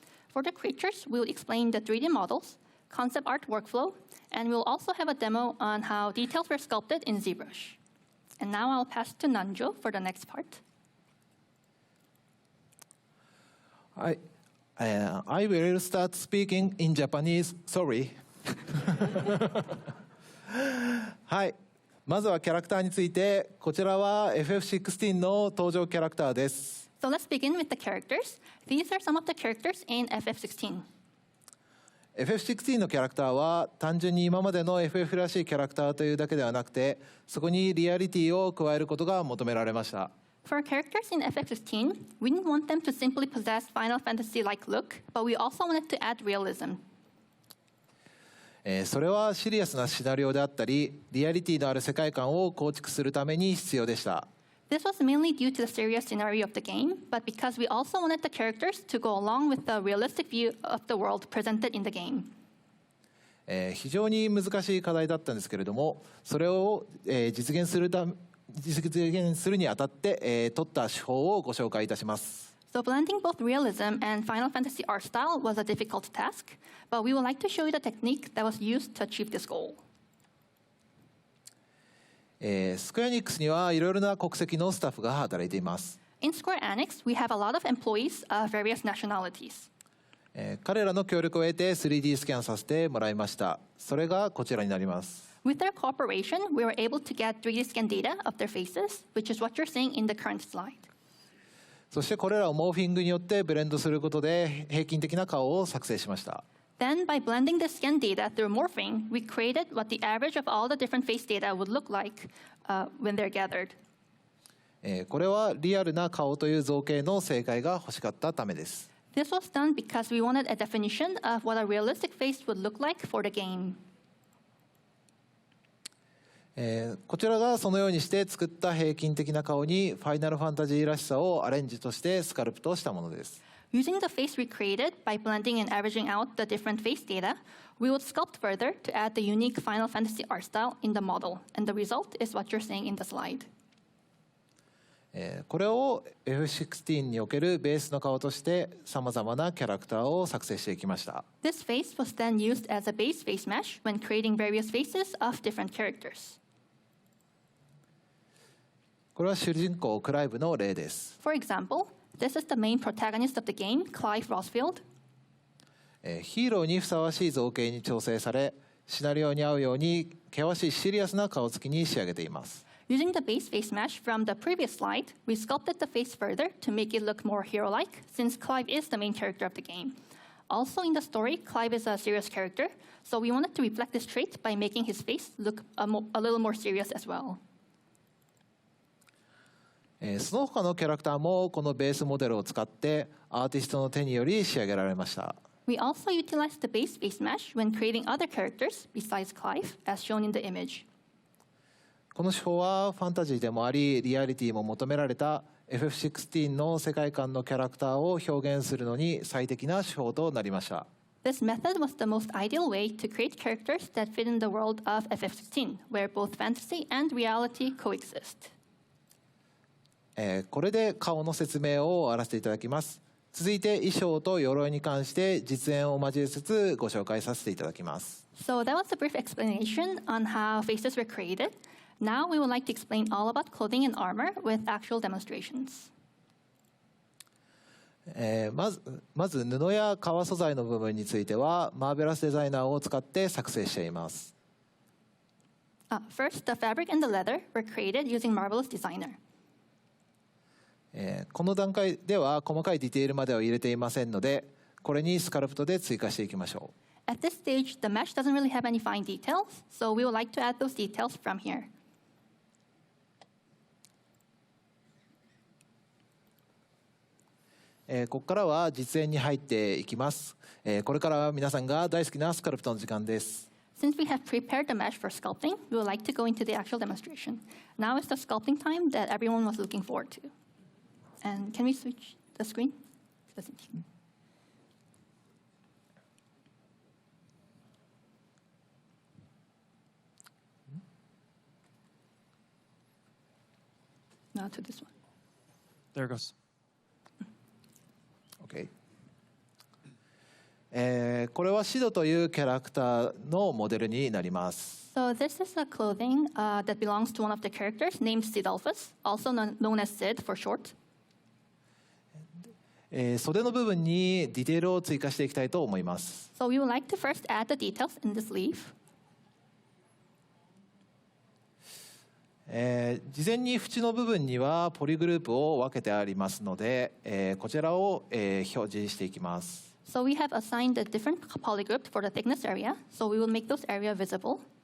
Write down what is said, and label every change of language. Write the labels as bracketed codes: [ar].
[en] For the creatures, we will explain the 3D models, concept art workflow, and we'll also have a demo on how details were sculpted in ZBrush. And now I'll pass to Nanjo for the next part. I will start speaking in Japanese. Sorry. [ja] はい。まずはキャラクターについて、こちらは FF16 の登場キャラクターです。 [en] So let's begin with the characters. These are some of the characters in FF16. [ja] FF16 のキャラクターは単純に今までの FF らしいキャラクターというだけではなくて、そこにリアリティを加えることが求められました。 [en] For characters in FF16, we didn't want them to simply possess Final Fantasy-like look, but we also wanted to add realism. [ja] それはシリアスなシナリオであったり、リアリティのある世界観を構築するために必要でした。 [en] This was mainly due to the serious scenario of the game, but because we also wanted the characters to go along with the realistic view of the world presented in the game. [ja] 非常に難しい課題だったんですけれども、それを実現するにあたって、取った手法をご紹介いたします。 [en] So blending both realism and Final Fantasy art style was a difficult task, but we would like to show you the technique that was used to achieve this goal. [ja] スクエアエニックスにはいろいろな国籍のスタッフが働いています。 [en] In Square Enix, we have a lot of employees of various nationalities. [ja] 彼らの協力を得て 3D スキャンさせてもらいました。それがこちらになります。 [en] With their cooperation, we were able to get 3D scan data of their faces, which is what you're seeing in the current slide. [ja] そしてこれらをモーフィングによってブレンドすることで平均的な顔を作成しました。 [en] Then, by blending the scan data through morphing, we created what the average of all the different face data would look like when they're gathered. [ja] これはリアルな顔という造形の正解が欲しかったためです。 [en] This was done because we wanted a definition of what a realistic face would look like for the game. [ja] こちらがそのようにして作った平均的な顔にファイナルファンタジーらしさをアレンジとしてスカルプトしたものです。 [en] Using the face we created by blending and averaging out the different face data, we would sculpt further to add the unique Final Fantasy art style in the model, and the result is what you're seeing in the slide. [ja] これを F16 におけるベースの顔としてさまざまなキャラクターを作成していきました。 [en] This face was then used as a base face mesh when creating various faces of different characters. [ja] これは主人公クライブの例です。 [en] For example, this is the main protagonist of the game, Clive Rosfield. [ja] ヒーローにふさわしい造形に調整され、シナリオに合うように険しいシリアスな顔つきに仕上げています。 [en] Using the base face mesh from the previous slide, we sculpted the face further to make it look more hero-like, since Clive is the main character of the game. Also in the story, Clive is a serious character, so we wanted to reflect this trait by making his face look a little more serious as well. [ja] その他のキャラクターもこのベースモデルを使ってアーティストの手により仕上げられました。 [en] We also utilized the base face mesh when creating other characters besides Clive, as shown in the image. [ja] この手法はファンタジーでもあり、リアリティも求められた FF16 の世界観のキャラクターを表現するのに最適な手法となりました。 [en] This method was the most ideal way to create characters that fit in the world of FF16, where both fantasy and reality coexist. [ja] これで顔の説明を終わらせていただきます。続いて衣装と鎧に関して実演を交えつつご紹介させていただきます。 [en] So that was a brief explanation on how faces were created. Now we would like to explain all about clothing and armor with actual demonstrations. [ja] まず布や革素材の部分についてはマーベラスデザイナーを使って作成しています。 [en] First, the fabric and the leather were created using Marvelous Designer. [ja] この段階では細かいディテールまでは入れていませんので、これにスカルプトで追加していきましょう。 [en] At this stage, the mesh doesn't really have any fine details, so we would like to add those details from here. [ja] ここからは実演に入っていきます。これからは皆さんが大好きなスカルプトの時間です。 [en] Since we have prepared the mesh for sculpting, we would like to go into the actual demonstration. Now is the sculpting time that everyone was looking forward to. And can we switch the screen? Now to this one. There it goes. OK。 [ja] これはシドというキャラクターのモデルになります。 [en] So this is a clothing that belongs to one of the characters named Sidolphus, also known as Sid for short. [ja] 袖の部分にディテールを追加していきたいと思います。 [en] So we would like to first add the details in the sleeve. [ja] 事前に縁の部分にはポリグループを分けてありますので、こちらを、表示していきます。 [en] So we have assigned a different polygroup for the thickness area, so we will make those area visible.